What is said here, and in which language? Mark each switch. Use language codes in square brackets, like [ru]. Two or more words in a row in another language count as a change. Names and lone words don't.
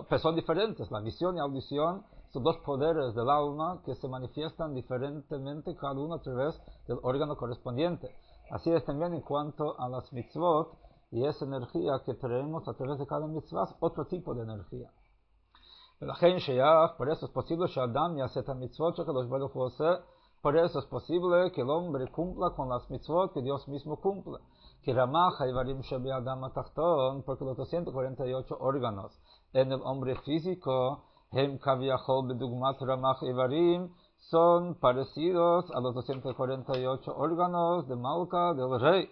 [es] Pero son diferentes, la visión y audición son dos poderes del alma que se manifiestan diferentemente cada uno a través del órgano correspondiente. Así es también en cuanto a las mitzvot y esa energía que traemos a través de cada mitzvah, otro tipo de energía. Por eso es posible que [he] אדם יעשה את המצוות שהקדוש ברוך הוא עושה. [es] Por eso es posible que el hombre cumpla con las mitzvot que Dios mismo cumple. Que [he] רמ"ח האיברים שבאדם התחתון, [es] porque los 248 órganos en el hombre físico, [he] הם כביכול בדוגמת רמ"ח האיברים, [es] son parecidos a los 248 órganos de Malka del rey.